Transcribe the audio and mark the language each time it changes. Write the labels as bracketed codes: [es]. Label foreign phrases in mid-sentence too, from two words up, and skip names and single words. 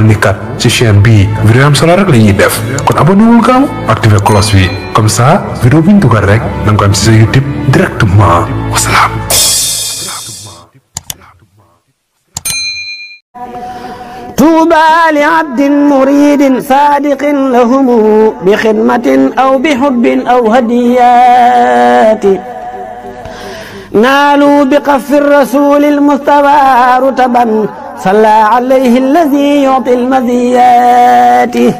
[wo] ni kat ci chaîne bii vidéo am solo rek la ñuy def kon abonné wul gaaw activer cloche bi [fr] comme ça [wo] vidéo bi ñu dugal rek da nga ko am ci sa YouTube directement wasalaam. [ar] طوبى لعبد مريد صادق لهم بخدمة أو بحب أو هديات نالوا بقف الرسول المصطفى رتبا صلى عليه الذي يعطي المزيات